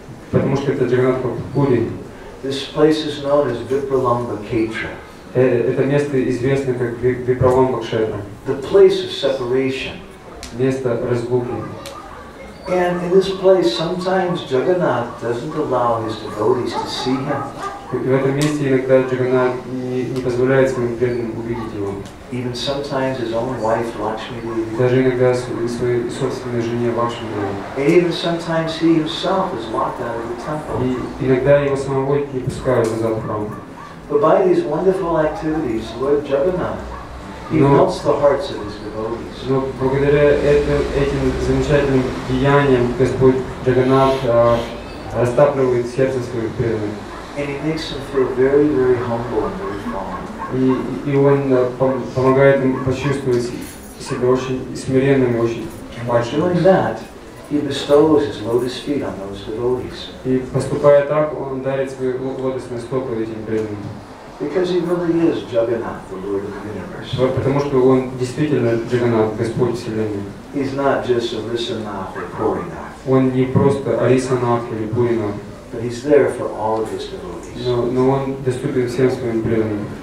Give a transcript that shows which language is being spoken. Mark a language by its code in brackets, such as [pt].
[ru] Потому что это Джаганнатха Пури. [en] This place is known as KSHETRA. [ru] Это место известно как КШЕТРА. [en] The place of separation. [ru] Место разлуки. [en] And in this place, sometimes Jagannath doesn't allow his devotees to see him. [ru] И в этом месте иногда Джаганнат не позволяет своим преданным увидеть его. [en] Even sometimes his own wife Lakshmi Devi. [ru] Даже иногда своей собственной жене Лакшми Деви. [en] And even sometimes he himself is locked out of the temple. [ru] И иногда его самого не пускают назад в храм. [en] But by these wonderful activities, Lord Jagannath, he melts the hearts of his devotees. [ru] Но благодаря этим замечательным деяниям Господь Джаганнат растапливает сердце своих преданных. [en] And he makes them feel very, very humble and very calm. [ru] И он помогает им почувствовать себя очень смиренными, очень [en] doing that, he bestows his lotus feet on those devotees. [ru] И поступая так, он дарит свои лотосные стопы этим преданным. [en] Because he really is Jagannath, the Lord of the universe. [ru] Потому что он действительно Джаганнат, Господь Вселенной. [en] He's not just Arisanath or Purinath. [ru] Он не просто Арисанат или Пуринат. [en] But he's there for all of his devotees. [ru] Но он доступен всем своим преданным.